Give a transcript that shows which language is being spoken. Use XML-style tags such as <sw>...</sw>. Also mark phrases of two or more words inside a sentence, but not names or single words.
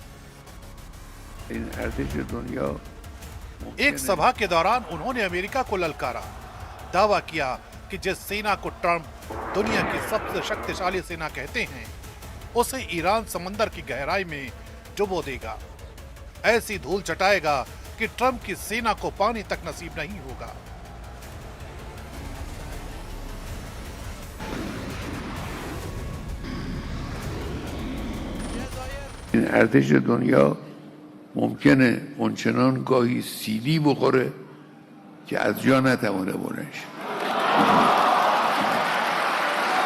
<hi>एक सभा के दौरान उन्होंने अमेरिका को ललकारा, दावा किया कि जिस सेना को ट्रंप दुनिया की सबसे शक्तिशाली सेना कहते हैं, उसे ईरान समंदर की गहराई में डुबो देगा, ऐसी धूल चटाएगा कि ट्रंप की सेना को पानी तक नसीब नहीं होगा।</hi> <fa>ارتش دنیا ممکنه اونچنان گاهی سیلی بخوره که از جا نتوانه بلند شه.</fa>